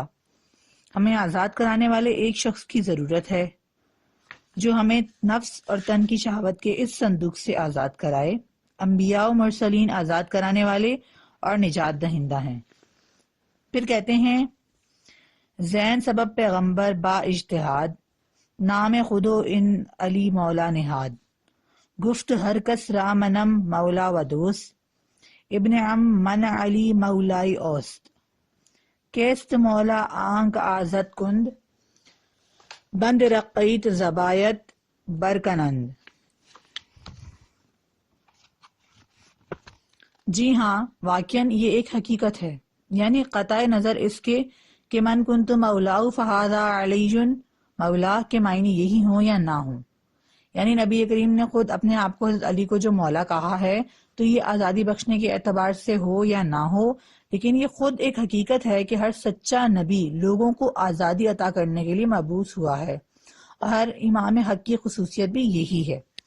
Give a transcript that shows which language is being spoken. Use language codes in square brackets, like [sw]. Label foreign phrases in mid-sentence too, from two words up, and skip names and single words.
[ur] ہمیں آزاد کرانے والے ایک شخص کی ضرورت ہے جو ہمیں نفس اور تن کی شہوت کے اس صندوق سے آزاد کرائے۔ انبیاء و مرسلین آزاد کرانے والے اور نجات دہندہ ہیں۔ پھر کہتے ہیں، [fa] زین سبب پیغمبر با اجتہاد، نام خودو ان علی مولا نہاد، گفت ہر کس را منم مولا و دوست، ابن ام من علی مولائی اوست، کیست مولا آنک آزد کند، بند رقیت زبایت برکنند۔ [ur] جی ہاں، واقعاً یہ ایک حقیقت ہے، یعنی قطع نظر اس کے کہ [ar] من کنت مولاہ فہذا علی مولا [ur] کے معنی یہی ہوں یا نہ ہوں، یعنی نبی کریم نے خود اپنے آپ کو حضرت علی کو جو مولا کہا ہے تو یہ آزادی بخشنے کے اعتبار سے ہو یا نہ ہو، لیکن یہ خود ایک حقیقت ہے کہ ہر سچا نبی لوگوں کو آزادی عطا کرنے کے لیے مبعوث ہوا ہے، اور ہر امام حق کی خصوصیت بھی یہی ہے۔